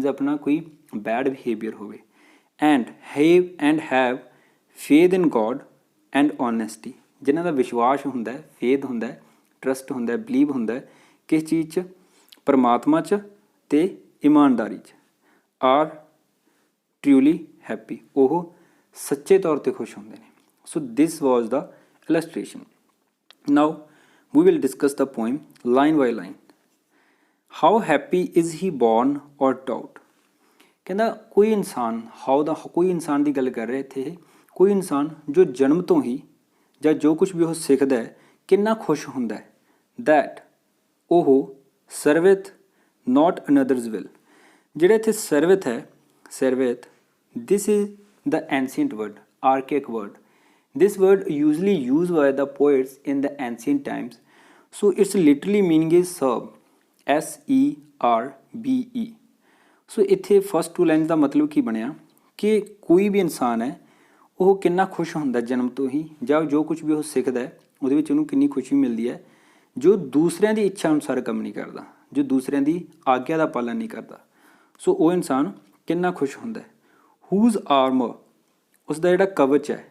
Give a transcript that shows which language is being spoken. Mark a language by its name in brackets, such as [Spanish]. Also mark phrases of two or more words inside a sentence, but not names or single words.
[Punjabi] ਆਪਣਾ ਕੋਈ [English] bad behavior ਹੋਵੇ and have faith in God and honesty [Punjabi] ਜਿਨ੍ਹਾਂ ਦਾ ਵਿਸ਼ਵਾਸ ਹੁੰਦਾ ਫੇਥ ਹੁੰਦਾ ਟਰਸਟ ਹੁੰਦਾ ਬਲੀਵ ਹੁੰਦਾ ਕਿਸ ਚੀਜ਼ 'ਚ ਪਰਮਾਤਮਾ 'ਚ ਅਤੇ ਇਮਾਨਦਾਰੀ 'ਚ [English] are truly happy [Punjabi] ਉਹ ਸੱਚੇ ਤੌਰ 'ਤੇ ਖੁਸ਼ ਹੁੰਦੇ ਨੇ [English] so this was the illustration Now we will discuss the poem line by line. How happy is he born or taught? [Punjabi] ਕਹਿੰਦਾ ਕੋਈ ਇਨਸਾਨ ਹਾਊ ਦਾ ਕੋਈ ਇਨਸਾਨ ਦੀ ਗੱਲ ਕਰ ਰਿਹਾ ਇੱਥੇ ਕੋਈ ਇਨਸਾਨ ਜੋ ਜਨਮ ਤੋਂ ਹੀ ਜਾਂ ਜੋ ਕੁਝ ਵੀ ਉਹ ਸਿੱਖਦਾ ਹੈ ਕਿੰਨਾ ਖੁਸ਼ ਹੁੰਦਾ ਹੈ [English] that uh serveth not another's will [Punjabi] ਜਿਹੜਾ ਇੱਥੇ ਸਰਵਿਥ ਹੈ [English] serveth this is the ancient word archaic word. This word usually used by the poets in the ancient times. So its literally meaning is serve. S-E-R-B-E. So [Punjabi] ਇੱਥੇ [English] first two lines [Punjabi] ਦਾ ਮਤਲਬ ਕੀ ਬਣਿਆ ਕਿ ਕੋਈ ਵੀ ਇਨਸਾਨ ਹੈ ਉਹ ਕਿੰਨਾ ਖੁਸ਼ ਹੁੰਦਾ ਜਨਮ ਤੋਂ ਹੀ ਜਾਂ ਜੋ ਕੁਝ ਵੀ ਉਹ ਸਿੱਖਦਾ ਹੈ ਉਹਦੇ ਵਿੱਚ ਉਹਨੂੰ ਕਿੰਨੀ ਖੁਸ਼ੀ ਮਿਲਦੀ ਹੈ ਜੋ ਦੂਸਰਿਆਂ ਦੀ ਇੱਛਾ ਅਨੁਸਾਰ ਕੰਮ ਨਹੀਂ ਕਰਦਾ ਜੋ ਦੂਸਰਿਆਂ ਦੀ ਆਗਿਆ ਦਾ ਪਾਲਣ ਨਹੀਂ ਕਰਦਾ ਸੋ ਉਹ ਇਨਸਾਨ ਕਿੰਨਾ ਖੁਸ਼ ਹੁੰਦਾ ਹੈ [English] whose armour [Punjabi] ਉਸਦਾ ਜਿਹੜਾ ਕਵਚ ਹੈ